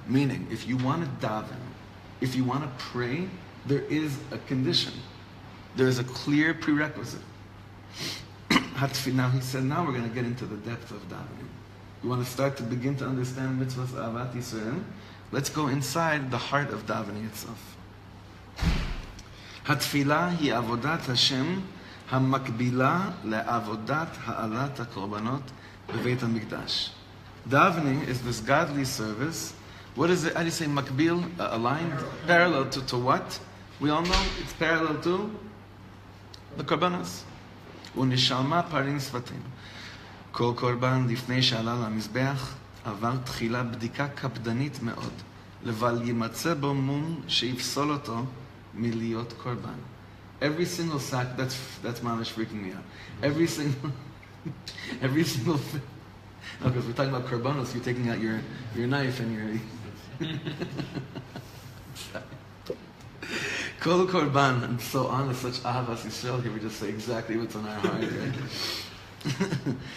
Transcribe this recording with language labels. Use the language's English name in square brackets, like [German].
[English] Meaning, if you want to daven, if you want to pray, there is a condition. There is a clear prerequisite. Now he said, now we're going to get into the depth of davening. You want to begin to understand mitzvahs Ahavat Yisrael? Let's go inside the heart of davening itself. [Hebrew] התפילה היא עבודת השם המקבילה לעבודת העלת הקורבנות בבית המקדש. [English] Davening is this godly service. What is it? How do you say makbil? Aligned? Parallel to what? We all know it's parallel to the korbanos. [Hebrew] ונשלמה פרים שפתינו. כל קורבן לפני שעלה למזבח עבר תחילה בדיקה קפדנית מאוד, לבל יימצא בו מום שיפסול אותו miliyot korban. [English] Every single sack, that's mamish freaking me out. Every single no, because we're talking about korbanos, you're taking out your knife and your kol korban. I'm so honest, such ahavas Yisrael here, we just say exactly what's on our heart, right?